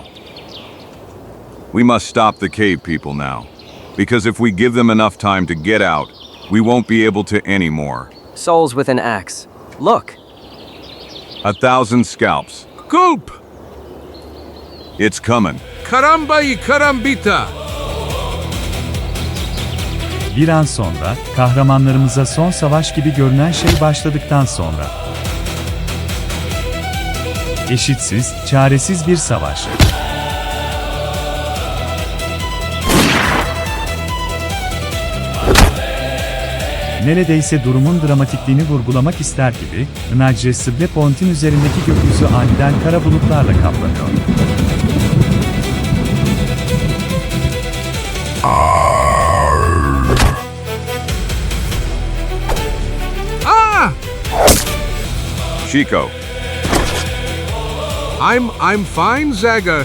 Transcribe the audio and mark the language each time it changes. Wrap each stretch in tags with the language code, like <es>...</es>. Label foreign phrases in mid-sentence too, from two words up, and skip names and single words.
<en>We must stop the cave people now, because if we give them enough time to get out, we won't be able to anymore. Souls with an axe. Look! 1,000 scalps. Gulp! It's coming.</en> <es>Caramba y carambita!</es> <tr>Bir an sonra, kahramanlarımıza son savaş gibi görünen şey başladıktan sonra. Eşitsiz, çaresiz bir savaş. Neredeyse durumun dramatikliğini vurgulamak ister gibi, Nagresib'le Pont'in üzerindeki gökyüzü aniden kara bulutlarla kaplanıyor.</tr> <en>Ah! Chico, I'm fine, Zagor.</en>